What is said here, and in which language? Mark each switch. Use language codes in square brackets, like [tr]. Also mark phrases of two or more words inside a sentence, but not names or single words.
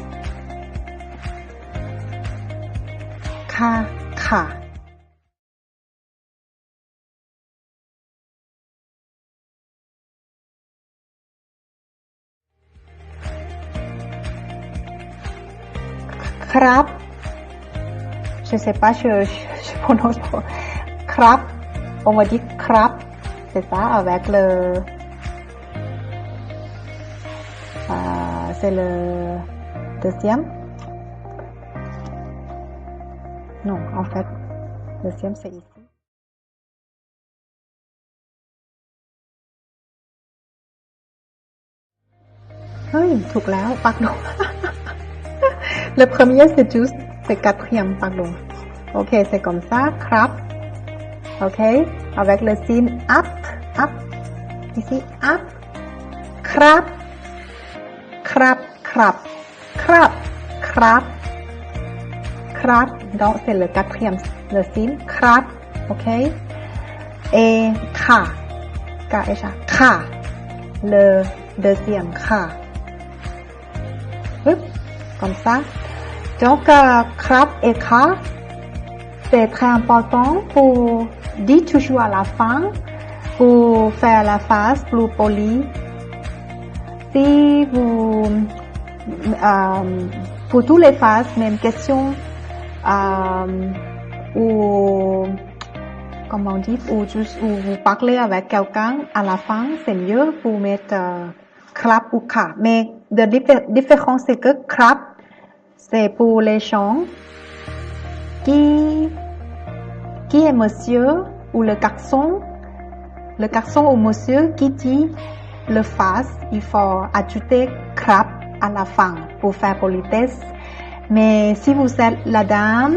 [th] ค่ะค่ะครับ [fr] je sais pas je prononce pas ครับ on va dire ครับ c'est ça avec le c'est le deuxième non en fait deuxième c'est ici [th] เฮ้ยถูกแล้ว [fr] pardon le premier c'est juste c'est quatrième pardon ok c'est comme ça ครับ ok avec le signe up ici up [th] ครับครับครับครับครับครับ [fr] donc c'est le quatrième le signe ครับ ok et [th] ค่ะ ค่ะ [fr] le deuxième ค่ะ comme ça donc ครับ et ค่ะ c'est très important pour dire toujours à la fin pour faire la phrase plus polie si vous pour toutes les phases même question ou comment on dit ou juste ou vous parlez avec quelqu'un à la fin c'est mieux pour mettre ครับ ou ค่ะ mais the différence c'est que ครับ c'est pour les gens qui est monsieur ou le garçon ou monsieur qui dit le phrase il faut ajouter ครับ à la fin pour faire politesse mais si vous êtes la dame